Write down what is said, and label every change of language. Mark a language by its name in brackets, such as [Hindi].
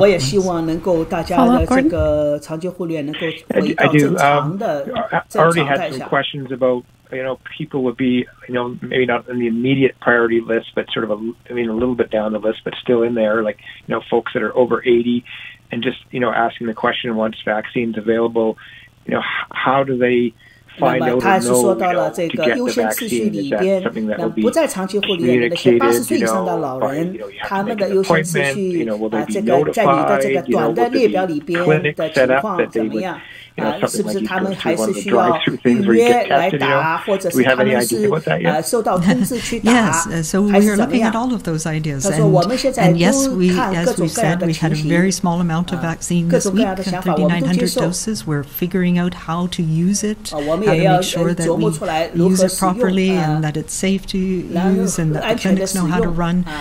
[Chinese] 我也希望能够大家的这个长期护理能够回到正常的正常态下。 [English] questions about people would be maybe not in the immediate priority list, but sort of a little bit down the list, but still in there, like folks that are over 80, and just asking the question once vaccines available, how do they [Chinese] 那么他是说到了这个优先次序里边，那不在长期护理院的那些80岁以上的老人，他们的优先次序这个在你的这个短的列表里边的情况怎么样？是不是他们还是需要预约来打，或者是他们是受到通知去打， [English] Yes, so we are looking at all of those ideas. And yes, as we said, we had a very small amount of vaccine this week, 3,900 doses. We're figuring out how to use it, how to make sure that we use it properly and that it's safe to use and that the clinics know how to run.